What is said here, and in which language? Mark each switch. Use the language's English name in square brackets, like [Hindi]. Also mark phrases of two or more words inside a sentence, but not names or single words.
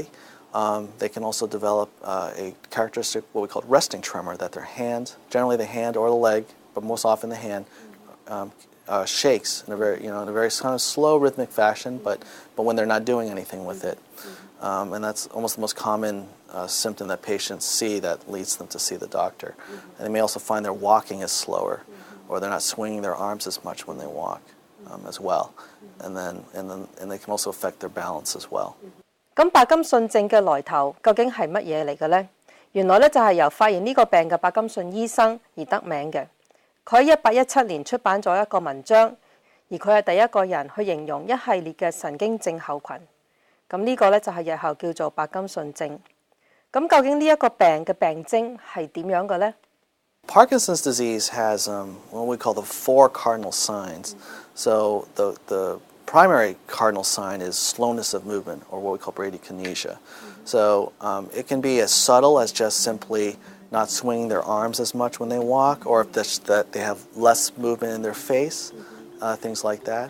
[English] They can also develop a characteristic, what we call resting tremor, that their hand, generally the hand or the leg, but most often the hand, shakes in a very kind of slow rhythmic fashion, but when they're not doing anything with it. And that's almost the most common symptom that patients see that leads them to see the doctor. And they may also find their walking is slower, or they're not swinging their arms as much when they walk as well. And they can also affect their balance as well. [Cantonese] 咁柏金遜症嘅來頭究竟係乜嘢嚟嘅呢？原來咧就係由發現呢個病嘅柏金遜醫生而得名嘅。佢喺1817年出版咗一個文章，而佢係第一個人去形容一系列嘅神經症候群。咁呢個咧就係日後叫做柏金遜症。咁究竟呢一個病嘅病徵係點樣嘅呢？ [English] Parkinson's disease has what we call the 4 cardinal signs. So the primary cardinal sign is slowness of movement, or what we call bradykinesia. So it can be as subtle as just simply not swinging their arms as much when they walk, or if that they have less movement in their face, things like that.